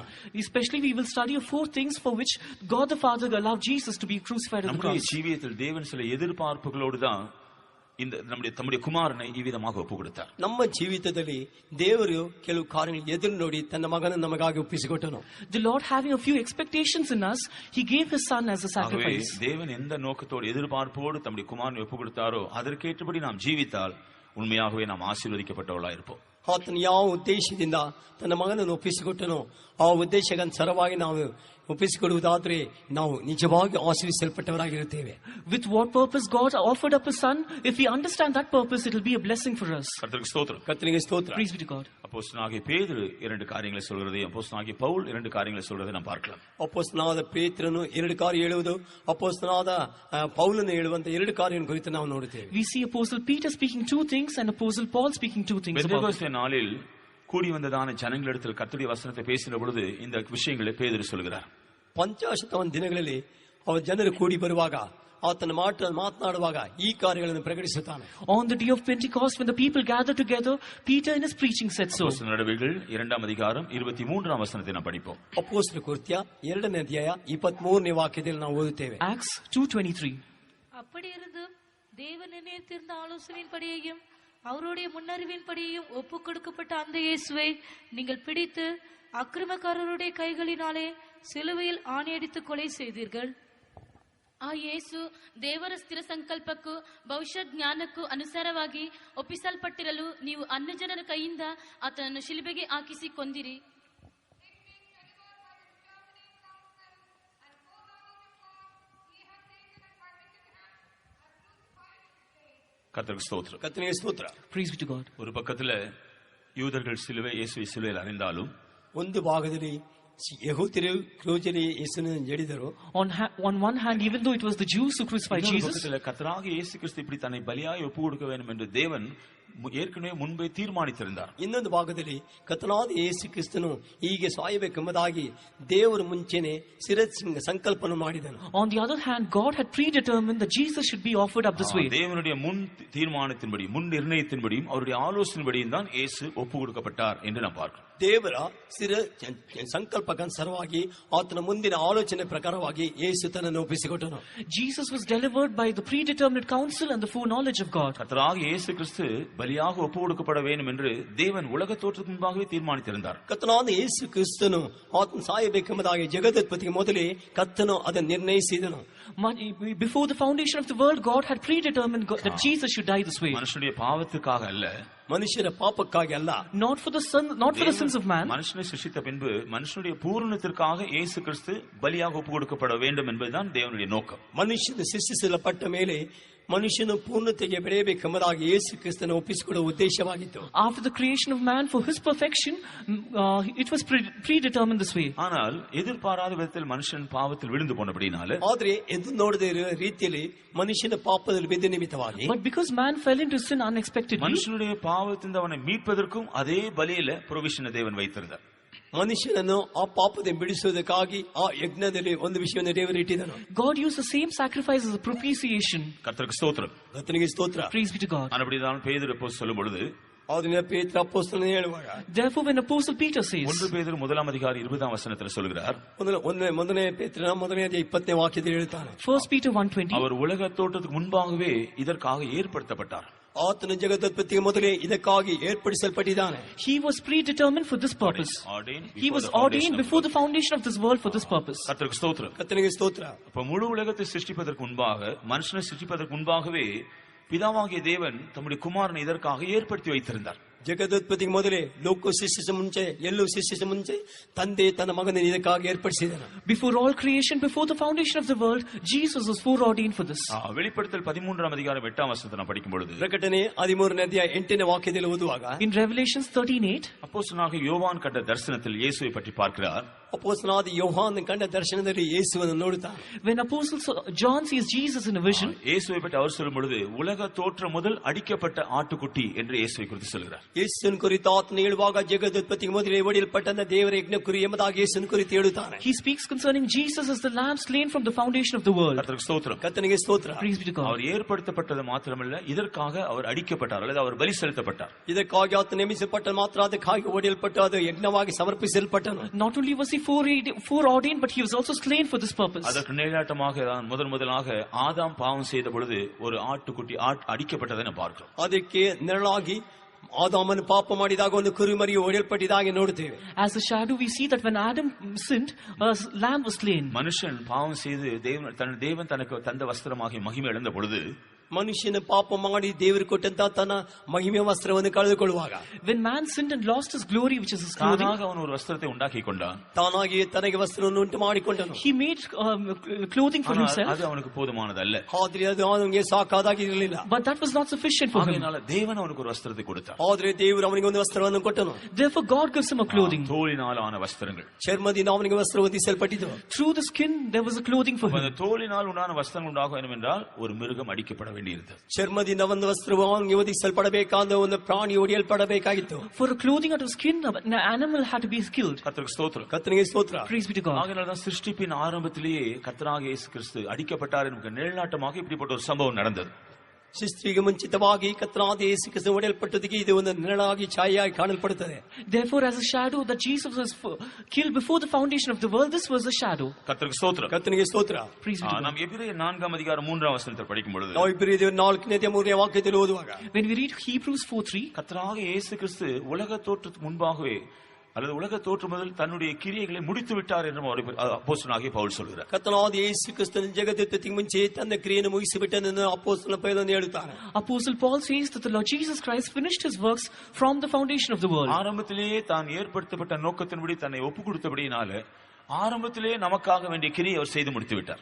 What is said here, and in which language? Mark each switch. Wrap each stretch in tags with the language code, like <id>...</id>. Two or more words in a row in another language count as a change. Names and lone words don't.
<en>Especially we will study 4 things for which God the Father allowed Jesus to be crucified on the</en> <ta>நம்முடைய</ta> <en>cross.</en> <ta>ஜீவியத்தில் தேவன் சில எதிர்பார்ப்புகளோடு தான் இந்த தம்முடைய குமாரனை இவ்விதமாக ஒப்பு கொடுத்தார்.</ta> <kn>ನಮ್ಮ ಜೀವಿತದಲ್ಲಿ ದೇವರು ಕೆಲವು ಕಾರ್ಯಗಳನ್ನು ಎದುರು ನೋಡಿ ತನ್ನ ಮಗನನ್ನು ನಮಗಾಗಿ ಒಪ್ಪಿಸಿಕೊಟ್ಟನು.</kn> <en>The Lord, having a few expectations in us, He gave His Son as a sacrifice.</en> <ta>தேவன் எந்த நோக்கத்தோடு எதிர்பார்ப்போடு தம்முடைய குமாரனை ஒப்பு கொடுத்தாரோ அதற்கேற்றபடி நாம் ஜீவித்தால் உண்மையாகவே நாம் ஆசீர்வதிக்கப்பட்டவர்களாக இருப்போம்.</ta> <kn>ಆತನು ಯಾವ ಉದ್ದೇಶದಿಂದ ತನ್ನ ಮಗನನ್ನು ಒಪ್ಪಿಸಿಕೊಟ್ಟನೋ ಆ ಉದ್ದೇಶಕ್ಕನುಸಾರವಾಗಿ ನಾವು ಒಪ್ಪಿಸಿಕೊಡುವುದಾದರೆ ನಾವು ನಿಜವಾಗಿ ಆಶೀರ್ವಿಸಲ್ಪಟ್ಟವರಾಗಿರುತ್ತೇವೆ.</kn> <en>With what purpose God offered up His Son, if we understand that purpose, it will be a blessing for us.</en> <ta>கர்த்தருக்கு ஸ்தோத்திரம்.</ta> <kn>ಕರ್ತನಿಗೆ ಸ್ತೋತ್ರ.</kn> <en>Praise be to God.</en> <ta>அப்போஸ்தலனாகிய பேதுரு 2 காரியங்களை சொல்கிறதை, அப்போஸ்தலனாகிய பவுல் 2 காரியங்களை சொல்கிறதை நாம் பார்க்கலாம்.</ta> <kn>ಅಪೊಸ್ತಲನಾದ ಪೇತ್ರನು 2 ಕಾರ್ಯ ಹೇಳುವುದು, ಅಪೊಸ್ತಲನಾದ ಪೌಲನು ಹೇಳುವಂತ 2 ಕಾರ್ಯಗಳನ್ನು ಕುರಿತು ನಾವು ನೋಡುತ್ತೇವೆ.</kn> <en>We see Apostle Peter speaking 2 things and Apostle Paul speaking 2 things about it.</en> <ta>பெந்தெகோஸ்தே நாளில் கூடி வந்ததான ஜனங்களிடத்தில் கர்த்தருடைய வசனத்தை பேசின பொழுது இந்த விஷயங்களை பேதுரு சொல்கிறார்.</ta> <kn>ಪಂಚಾಶತವನ್ ದಿನಗಳಲ್ಲಿ ಅವ ಜನರು ಕೂಡಿ ಬರುವಾಗ ಆತನ ಮಾತನಾಡುವಾಗ ಈ ಕಾರ್ಯಗಳನ್ನು ಪ್ರಕಟಿಸುತ್ತಾನೆ.</kn> <en>On the day of Pentecost, when the people gathered together, Peter in his preaching said so.</en> <ta>அப்போஸ்தலர் நடவடிக்கைகள் 2ஆம் அதிகாரம் 23ஆம் வசனத்தை நாம் படிப்போம்.</ta> <kn>ಅಪೊಸ್ತಲ ಕೃತ್ಯ 2ನೇ ಅಧ್ಯಾಯ 23ನೇ ವಾಕ್ಯದಲ್ಲಿ ನಾವು ಓದುತ್ತೇವೆ.</kn> <en>Acts 2:23.</en> <ta>அப்படி இருந்தும் தேவன் நினைத்திருந்த ஆலோசனையின்படியையும் அவருடைய முன்னறிவின்படியையும் ஒப்புக் கொடுக்கப்பட்ட அந்த இயேசுவை நீங்கள் பிடித்து அக்கிரமக்காரருடைய கைகளினாலே சிலுவையில் ஆணியடித்து கொலை செய்தீர்கள்.</ta> <kn>ಆ ಯೇಸು ದೇವರ ಸ್ಥಿರ ಸಂಕಲ್ಪಕ್ಕೂ ಭವಿಷ್ಯ ಜ್ಞಾನಕ್ಕೂ ಅನುಸಾರವಾಗಿ ಒಪ್ಪಿಸಲ್ಪಟ್ಟಿರಲು ನೀವು ಅನ್ಯಜನರ ಕೈಯಿಂದ ಆತನನ್ನು ಶಿಲುಬೆಗೆ ಹಾಕಿಸಿ ಕೊಂದಿರಿ.</kn> <ta>கர்த்தருக்கு ஸ்தோத்திரம்.</ta> <kn>ಕರ್ತನಿಗೆ ಸ್ತೋತ್ರ.</kn> <en>Praise be to God.</en> <ta>ஒரு பக்கத்துல யூதர்கள் சிலுவை இயேசுவை சிலுவையில் அறிந்தாலும்</ta> <kn>ಒಂದು ಭಾಗದಲ್ಲಿ ಯಹೂದ್ಯರು ಕ್ರೂಜರಿ ಯೇಸುವನ್ನು ಜಡಿದರು.</kn> <en>On one hand, even though it was the Jews who crucified Jesus,</en> <ta>கர்த்தராகிய இயேசு கிறிஸ்து இப்படி தன்னை பலியாய் ஒப்பு கொடுக்க வேண்டும் என்று தேவன் ஏற்கனவே முன்பே தீர்மானித்திருந்தார்.</ta> <kn>ಇನ್ನೊಂದು ಭಾಗದಲ್ಲಿ ಕರ್ತನಾದ ಯೇಸು ಕ್ರಿಸ್ತನು ಹೀಗೆ ಸಾಯಬೇಕೆಂಬುದಾಗಿ ದೇವರು ಮುಂಚೆನೆ ಸಂಕಲ್ಪನ ಮಾಡಿದನು.</kn> <en>On the other hand, God had predetermined that Jesus should be offered up this way.</en> <ta>தேவனுடைய முன் தீர்மானத்தின்படி, முன் நிர்ணயத்தின்படியும் அவருடைய ஆலோசனைப்படியும் தான் இயேசு ஒப்பு கொடுக்கப்பட்டார் என்று நாம் பார்க்கிறோம்.</ta> <kn>ದೇವರ ಸ್ಥಿರ ಸಂಕಲ್ಪಕ್ಕನುಸಾರವಾಗಿ ಆತನ ಮುಂದಿನ ಆಲೋಚನೆ ಪ್ರಕಾರವಾಗಿ ಯೇಸು ತನ್ನನ್ನು ಒಪ್ಪಿಸಿಕೊಟ್ಟನು.</kn> <en>Jesus was delivered by the predetermined counsel and the foreknowledge of God.</en> <ta>கர்த்தராகிய இயேசு கிறிஸ்து பலியாக ஒப்பு கொடுக்கப்பட வேண்டும் என்று தேவன் உலக தோற்றத்துக்கு முன்பாகவே தீர்மானித்திருந்தார்.</ta> <kn>ಕರ್ತನಾದ ಯೇಸು ಕ್ರಿಸ್ತನು ಆತನು ಸಾಯಬೇಕೆಂಬುದಾಗಿ ಜಗದುತ್ಪತ್ತಿಗೆ ಮೊದಲೇ ಕರ್ತನು ಅದನ್ನು ನಿರ್ಣಯಿಸಿದನು.</kn> <en>Before the foundation of the world, God had predetermined that Jesus should die this way.</en> <ta>மனுஷனுடைய பாவத்துக்காக அல்ல,</ta> <kn>ಮನುಷ್ಯರ ಪಾಪಕ್ಕಾಗಿ ಅಲ್ಲ,</kn> <en>not for the sins of man.</en> <ta>மனுஷனை சிருஷ்டித்த பின்பு மனுஷனுடைய பூரணத்திற்காக இயேசு கிறிஸ்து பலியாக ஒப்பு கொடுக்கப்பட வேண்டும் என்பதுதான் தேவனுடைய நோக்கம்.</ta> <kn>ಮನುಷ್ಯನು ಸೃಷ್ಟಿಸಲ್ಪಟ್ಟ ಮೇಲೆ ಮನುಷ್ಯನು ಪೂರ್ಣತೆಗೆ ಬೆಳೆಯಬೇಕೆಂಬುದಾಗಿ ಯೇಸು ಕ್ರಿಸ್ತನ ಒಪ್ಪಿಸಿಕೊಡುವ ಉದ್ದೇಶವಾಗಿತ್ತು.</kn> <en>After the creation of man for his perfection, it was predetermined this way.</en> <ta>ஆனால் எதிர்பாராத விதத்தில் மனுஷன் பாவத்தில் விழுந்து போனபடினால,</ta> <kn>ಆದರೆ ಎದ್ದು ನೋಡದೇ ಇರುವ ರೀತಿಯಲ್ಲಿ ಮನುಷ್ಯನ ಪಾಪದಲ್ಲಿ ಬಿದ್ದ ನಿಮಿತ್ತವಾಗಿ,</kn> <en>but because man fell into sin unexpectedly,</en> <ta>மனுஷனுடைய பாவத்திலிருந்து அவனை மீட்பதற்கும் அதே பலியில ப்ரொவிஷனை தேவன் வைத்திருந்தார்.</ta> <kn>ಮನುಷ್ಯನನ್ನು ಆ ಪಾಪದಿಂದ ಬಿಡಿಸುವುದಕ್ಕಾಗಿ ಆ ಯಜ್ಞದಲ್ಲಿ ಒಂದು ವಿಷಯವನ್ನು ದೇವರು ಇಟ್ಟಿದ್ದನು.</kn> <en>God used the same sacrifice as a propitiation.</en> <ta>கர்த்தருக்கு ஸ்தோத்திரம்.</ta> <kn>ಕರ್ತನಿಗೆ ಸ್ತೋತ್ರ.</kn> <en>Praise be to God.</en> <ta>அப்படிதான் பேதுரு அப்போஸ்தலன் சொல்லும் பொழுது,</ta> <kn>ಅದನ್ನ ಪೇತ್ರ ಅಪೊಸ್ತಲನು ಹೇಳುವಾಗ,</kn> <en>therefore when Apostle Peter says,</en> <ta>1 பேதுரு 1ஆம் அதிகாரம் 20ஆம் வசனத்தில் சொல்கிறார்,</ta> <kn>ಮೊದಲನೇ ಪೇತ್ರನ 20ನೇ ವಾಕ್ಯದಲ್ಲಿ ಹೇಳ್ತಾನೆ,</kn> <en>1 Peter 1:20,</en> <ta>அவர் உலக தோற்றத்துக்கு முன்பாகவே இதற்காக ஏற்படுத்தப்பட்டார்.</ta> <kn>ಆತನ ಜಗದುತ್ಪತ್ತಿಗೆ ಮೊದಲೇ ಇದಕ್ಕಾಗಿ ಏರ್ಪಡಿಸಲ್ಪಟ್ಟಿದ್ದಾನೆ.</kn> <en>He was predetermined for this purpose. He was ordained before the foundation of this world for this purpose.</en> <ta>கர்த்தருக்கு ஸ்தோத்திரம்.</ta> <kn>ಕರ್ತನಿಗೆ ಸ್ತೋತ್ರ.</kn> <ta>அப்ப முழு உலகத்தை சிருஷ்டிப்பதற்கு முன்பாக, மனுஷனை சிருஷ்டிப்பதற்கு முன்பாகவே பிதாவாகிய தேவன் தம்முடைய குமாரனை இதற்காக ஏற்படுத்தி வைத்திருந்தார்.</ta> <kn>ಜಗದುತ್ಪತ್ತಿಗೆ ಮೊದಲೇ ಲೋಕ ಸೃಷ್ಟಿಸ ಮುಂಚೆ, ಎಲ್ಲೂ ಸೃಷ್ಟಿಸ ಮುಂಚೆ ತಂದೆ ತನ್ನ ಮಗನನ್ನು ಇದಕ್ಕಾಗಿ ಏರ್ಪಡಿಸಿದನು.</kn> <en>Before all creation, before the foundation of the world, Jesus was foreordained for this.</en> <ta>வெளிப்படுத்தல் 13ஆம் அதிகாரம் 8ஆம் வசனத்தை நான் படிக்கும் பொழுது,</ta> <kn>ಪ್ರಕಟಣೆ 13ನೇ ಅಧ್ಯಾಯ 8ನೇ ವಾಕ್ಯದಲ್ಲಿ ಓದುವಾಗ,</kn> <en>in Revelations 13:8,</en> <ta>அப்போஸ்தலனாகிய யோவான் கண்ட தரிசனத்தில் இயேசுவை பற்றி பார்க்கிறார்.</ta> <kn>ಅಪೊಸ್ತಲನಾದ ಯೋಹಾನನ ಕಂಡ ದರ್ಶನದಲ್ಲಿ ಯೇಸುವನ್ನು ನೋಡುತ್ತಾನೆ.</kn> <en>When Apostle John sees Jesus in a vision,</en> <ta>இயேசுவை பற்றி அவர் சொல்லும் பொழுது உலக தோற்றம் முதல் அடிக்கப்பட்ட ஆட்டுக்குட்டி என்று இயேசுவை குறித்து சொல்கிறார்.</ta> <kn>ಯೇಸುವಿನ ಕುರಿತು ಆತನು ಹೇಳುವಾಗ ಜಗದುತ್ಪತ್ತಿಗೆ ಮೊದಲೇ ಒಡೆಯಲ್ಪಟ್ಟಂತ ದೇವರ ಯಜ್ಞ ಕುರಿ ಎಂಬುದಾಗಿ ಯೇಸುವಿನ ಕುರಿತು ಹೇಳುತ್ತಾನೆ.</kn> <en>he speaks concerning Jesus as the lamb slain from the foundation of the world.</en> <ta>கர்த்தருக்கு ஸ்தோத்திரம்.</ta> <kn>ಕರ್ತನಿಗೆ ಸ್ತೋತ್ರ.</kn> <en>Praise be to God.</en> <ta>அவர் ஏற்படுத்தப்பட்டது மாத்திரமல்ல, இதற்காக அவர் அடிக்கப்பட்டார் அல்லது அவர் பலி செலுத்தப்பட்டார்.</ta> <kn>ಇದಕ್ಕಾಗಿ ಆತ ನೇಮಿಸಲ್ಪಟ್ಟ ಮಾತ್ರ ಅದಕ್ಕಾಗಿ ಒಡೆಯಲ್ಪಟ್ಟು ಅದು ಯಜ್ಞವಾಗಿ ಸಮರ್ಪಿಸಲ್ಪಟ್ಟನು.</kn> <en>Not only was he foreordained, but he was also slain for this purpose.</en> <ta>அதற்கு நிழலாட்டமாக தான் முதலாக ஆதாம் பாவம் செய்த பொழுது ஒரு ஆட்டுக்குட்டி அடிக்கப்பட்டதை நாம் பார்க்கிறோம்.</ta> <kn>ಅದಕ್ಕೆ ನೆರಳಾಗಿ ಆದಾಮನು ಪಾಪ ಮಾಡಿದಾಗ ಒಂದು ಕುರಿಮರಿಯು ಒಡೆಯಲ್ಪಟ್ಟಿದ್ದಾಗಿ ನೋಡುತ್ತೇವೆ.</kn> <en>As a shadow, we see that when Adam sinned, a lamb was slain.</en> <ta>மனுஷன் பாவம் செய்து தேவன் தனக்கு தந்த வஸ்திரமாகிய மகிமை இழந்த பொழுது,</ta> <kn>ಮನುಷ್ಯನ ಪಾಪ ಮಾಡಿ ದೇವರು ಕೊಟ್ಟಂತ ತನ್ನ ಮಹಿಮೆ ವಸ್ತ್ರವನ್ನು ಕಳೆದುಕೊಳ್ಳುವಾಗ,</kn> <en>when man sinned and lost his glory, which is his clothing,</en> <ta>தானாக அவன் ஒரு வஸ்திரத்தை உண்டாக்கி கொண்டான்.</ta> <kn>ತಾನಾಗಿ ತನಗೆ ವಸ್ತ್ರವನ್ನು ಉಂಟು ಮಾಡಿಕೊಂಡನು.</kn> <en>he made clothing for himself.</en> <ta>அது அவனுக்கு போதுமானதல்ல.</ta> <kn>ಆದ್ರೆ ಅದು ಅವನಿಗೆ ಸಾಕಾಗಿರಲಿಲ್ಲ.</kn> <en>But that was not sufficient for him.</en> <ta>அதனால தேவன் அவனுக்கு ஒரு வஸ்திரத்தை கொடுத்தார்.</ta> <kn>ಆದ್ರೆ ದೇವರು ಅವನಿಗೆ ಒಂದು ವಸ್ತ್ರವನ್ನು ಕೊಟ್ಟನು.</kn> <en>Therefore God gives him a clothing.</en> <ta>தோலினால் ஆன வஸ்திரங்கள்.</ta> <kn>ಚರ್ಮದಿಂದ ಅವನಿಗೆ ವಸ್ತ್ರ ಹೊದಿಸಲ್ಪಟ್ಟಿತು.</kn> <en>Through the skin there was a clothing for him.</en> <ta>அந்த தோலினால் உண்டான வஸ்திரங்கள் உண்டாக வேண்டும் என்றால் ஒரு மிருகம் அடிக்கப்பட வேண்டியிருந்தது.</ta> <kn>ಚರ್ಮದಿಂದ ಒಂದು ವಸ್ತ್ರವು ಅವನಿಗೆ ಹೊದಿಸಲ್ಪಡಬೇಕಾದ ಒಂದು ಪ್ರಾಣಿ ಒಡೆಯಲ್ಪಡಬೇಕಾಗಿತ್ತು.</kn> <en>For a clothing out of skin, an animal had to be killed.</en> <ta>கர்த்தருக்கு ஸ்தோத்திரம்.</ta> <kn>ಕರ್ತನಿಗೆ ಸ್ತೋತ್ರ.</kn> <en>Praise be to God.</en> <ta>ஆகையால் தான் சிருஷ்டிப்பின் ஆரம்பத்திலேயே கர்த்தராகிய இயேசு கிறிஸ்து அடிக்கப்பட்டார் என்ற நிழலாட்டமாக இப்படிப்பட்ட ஒரு சம்பவம் நடந்தது.</ta> <kn>ಸೃಷ್ಟಿಗೆ ಮುಂಚಿತವಾಗಿ ಕರ್ತನಾದ ಯೇಸು ಕ್ರಿಸ್ತನು ಒಡೆಯಲ್ಪಟ್ಟದಕ್ಕೆ ಇದು ಒಂದು ನೆರಳಾಗಿ ಛಾಯೆಯಾಗಿ ಕಾಣಲ್ಪಡುತ್ತದೆ.</kn> <en>Therefore, as a shadow that Jesus was killed before the foundation of the world, this was a shadow.</en> <ta>கர்த்தருக்கு ஸ்தோத்திரம்.</ta> <kn>ಕರ್ತನಿಗೆ ಸ್ತೋತ್ರ.</kn> <en>Praise be to God.</en> <ta>நாம் எபிரேயர் 4:3 படிக்கும் பொழுது,</ta> <kn>ನಾವು ಇಬ್ರಿಯರು 4:3 ವಾಕ್ಯದಲ್ಲಿ ಓದುವಾಗ,</kn> <en>When we read Hebrews 4:3,</en> <ta>கர்த்தராகிய இயேசு கிறிஸ்து உலக தோற்றத்துக்கு முன்பாகவே அல்லது உலக தோற்றம் முதல் தன்னுடைய கிரியைகளை முடித்து விட்டார் என்று அப்போஸ்தலனாகிய பவுல் சொல்கிறார்.</ta> <kn>ಕರ್ತನಾದ ಯೇಸು ಕ್ರಿಸ್ತನು ಜಗತ್ತುತ್ಪತ್ತಿಗೆ ಮುಂಚೆ ತನ್ನ ಕ್ರಿಯೆಯನ್ನು ಮುಗಿಸಿಬಿಟ್ಟನೆಂದು ಅಪೊಸ್ತಲನ ಪೌಲನು ಹೇಳುತ್ತಾನೆ.</kn> <en>Apostle Paul says that the Lord Jesus Christ finished his works from the foundation of the world.</en> <ta>ஆரம்பத்திலேயே தான் ஏற்படுத்தப்பட்ட நோக்கத்தின்படி தன்னை ஒப்பு கொடுத்தபடியினால ஆரம்பத்திலே நமக்காக வேண்டிய கிரியை அவர் செய்து முடித்து விட்டார்.</ta>